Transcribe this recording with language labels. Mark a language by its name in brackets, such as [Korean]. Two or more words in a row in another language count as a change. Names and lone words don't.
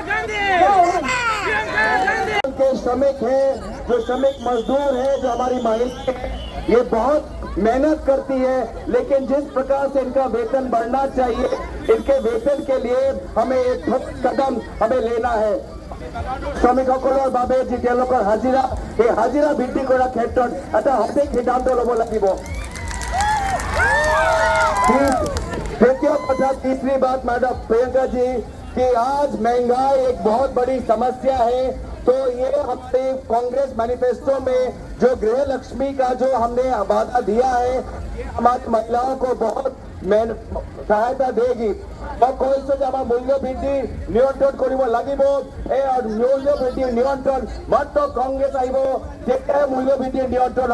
[Hindi] के श्रमिक है, जो श्रमिक मजदूर है, जो हमारी महिलाएं हैं, ये बहुत मेहनत करती है, लेकिन जिस प्रकार से इनका वेतन बढ़ना चाहिए, इनके वेतन के लिए हमें एक ठोस कदम हमें लेना है। [Assamese] শ্ৰমিকসকলৰ বাবে যি তেওঁলোকৰ হাজিৰা, এই হাজিৰা বৃদ্ধি কৰাৰ ক্ষেত্ৰত এটা সঠিক সিদ্ধান্ত ল'ব লাগিব। [Hindi] द्वितीय कथा, तीसरी बात मैडम प्रियंका जी, कि आज महंगाई एक बहुत बड़ी समस्या है। तो ये हमने कांग्रेस मैनिफेस्टो में जो गृह लक्ष्मी का जो हमने वादा दिया है, ये हमारी महिलाओं को बहुत सहायता देगी। [Assamese] মূল্য বৃদ্ধি নিয়ন্ত্ৰণ কৰিব লাগিব। এই মূল্য বৃদ্ধি নিয়ন্ত্ৰণ মাত্ৰ কংগ্ৰেছ আহিব, তেতিয়াহে মূল্য বৃদ্ধি নিয়ন্ত্ৰণ হ'ব।